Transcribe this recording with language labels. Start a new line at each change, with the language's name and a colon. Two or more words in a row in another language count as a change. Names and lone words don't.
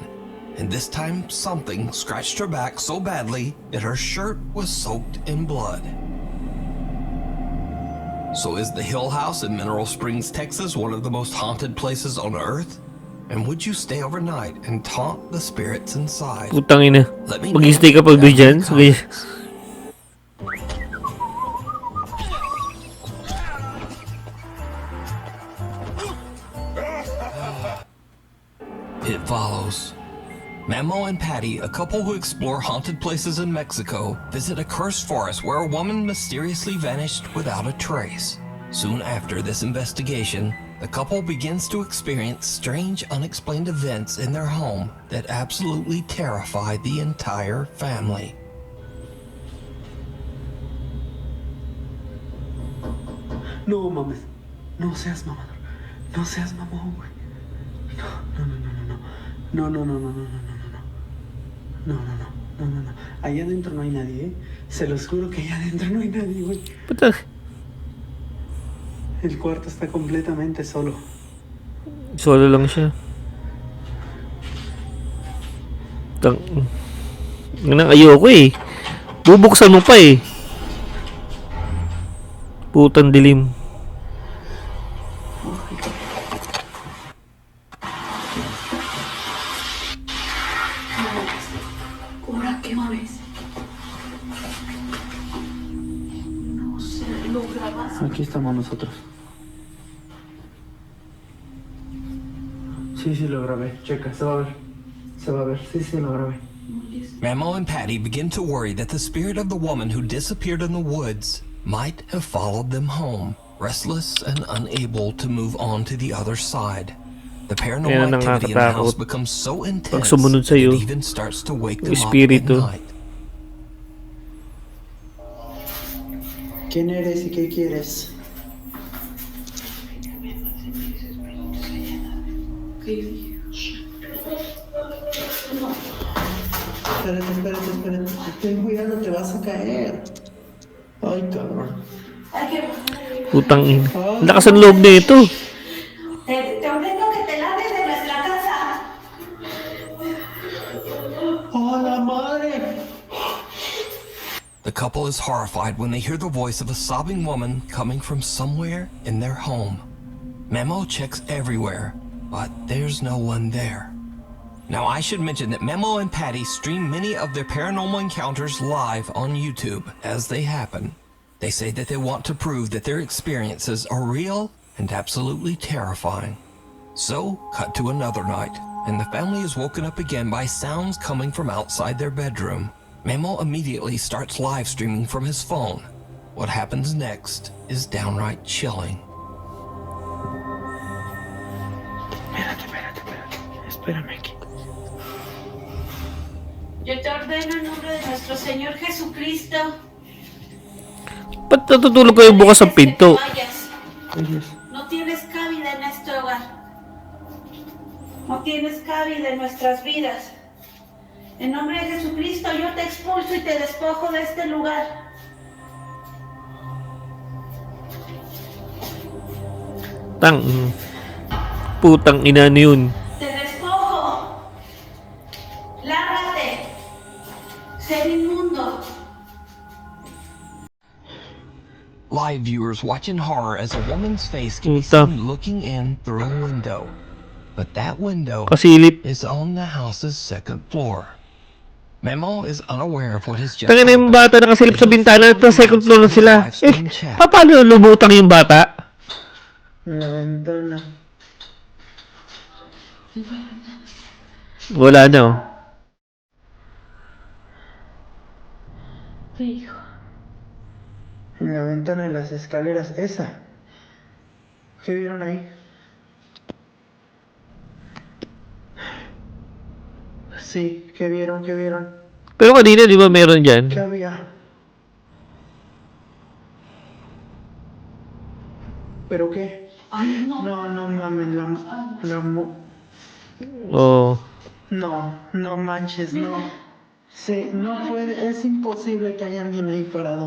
English: And this time, something scratched her back so badly that her shirt was soaked in blood. So is the Hill House in Mineral Springs, Texas, one of the most haunted places on Earth? And would you stay overnight and taunt the spirits inside?
Filipino: Putang ina.
English: Let me know
Filipino: Mag-stay ka pag
English: down in the
Filipino: dyan. Sige.
English: comments. It follows. Memo and Patty, a couple who explore haunted places in Mexico, visit a cursed forest where a woman mysteriously vanished without a trace. Soon after this investigation, the couple begins to experience strange, unexplained events in their home that absolutely terrify the entire family.
Spanish: No mames. No seas mamador. No seas mamón, güey. No. No. Allá adentro no hay nadie, ¿eh? Se los juro que allá adentro no hay nadie, güey. Puta. El cuarto está completamente solo.
Filipino: Solo lang siya. Nang ayoko eh. Bubuksan mo pa eh. Putang dilim.
Spanish: ¿Ahora qué mames? No sé, lo grabas. Aquí estamos nosotros. Sí, lo grabé. Checa, se va a ver. Sí, lo grabé.
English: Mamo and Patty begin to worry that the spirit of the woman who disappeared in the woods might have followed them home, restless and unable to move on to the other side. The paranormal activity in the house becomes so intense that it even starts to wake them up at night.
Spanish: ¿Quién eres y qué quieres? Espérate. Ten cuidado, te vas a caer. Ay, cabrón.
Filipino: Putang ina. Lakas ang loob nito.
Spanish: Te ordeno que te largues de nuestra casa. ¡Oh, la madre!
English: The couple is horrified when they hear the voice of a sobbing woman coming from somewhere in their home. Memo checks everywhere, but there's no one there. Now, I should mention that Memo and Patty stream many of their paranormal encounters live on YouTube as they happen. They say that they want to prove that their experiences are real and absolutely terrifying. So, cut to another night, and the family is woken up again by sounds coming from outside their bedroom. Memo immediately starts live streaming from his phone. What happens next is downright chilling.
Spanish: Espérame aquí. Yo te ordeno en nombre de nuestro Señor Jesucristo.
Filipino: Ba't natutulog kayo bukas ang pinto?
Spanish: No tienes cabida en este hogar. No tienes cabida en nuestras vidas. En nombre de Jesucristo yo te expulso y te despojo de este lugar.
Filipino: Putang ina na yun.
Spanish: Te despojo. Lárgate. Ser inmundo.
English: Live viewers watch in horror as a woman's face can be seen looking in through a window. But that window
Filipino: Kasilip.
English: is on the house's second floor. Memo is unaware of what has just
Filipino: Tangin na yung bata nakasilip sa bintana at sa
English: second floor
Filipino: na sila. Paano lumutang yung bata? Wala na, oh.
Spanish: ¿Qué hijo? En la ventana de las escaleras, esa. ¿Qué vieron ahí? Sí, ¿qué vieron? ¿Qué vieron?
Filipino: Pero kanina, di ba meron dyan?
Spanish: ¿Qué había? ¿Pero qué? Ay, no. No mames, Oh. No manches, no. Sí, no puede, es imposible que haya alguien ahí parado.